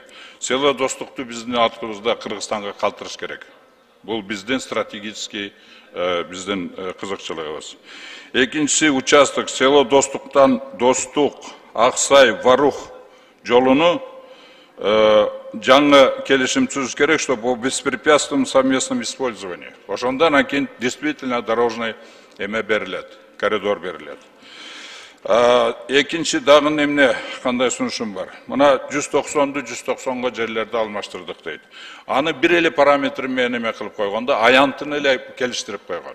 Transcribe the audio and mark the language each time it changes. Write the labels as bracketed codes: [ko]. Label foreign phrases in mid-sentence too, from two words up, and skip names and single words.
[ky] Село достукту биздин артыбызда Кыргызстанга калтырыш керек. Бул биздин стратегический биздин кызыкчылыгыбыз. Экинчиси участок село достуктан Достук, Аксай, Варух жолуну жаңы келишим түзүш керек, [ru] чтобы по беспрепятственном совместном использовании. [ky] Ошондон анан [ru] действительно дорожный [ky] эме берилет, коридор берилет. Экинчи дагы эмне кандай сунушум бар. Мына 190ду 190го жерлерди алмаштырдык дейт. Аны бир эле параметр менен эме кылып койгондо аянтын эле келиштирип койгон.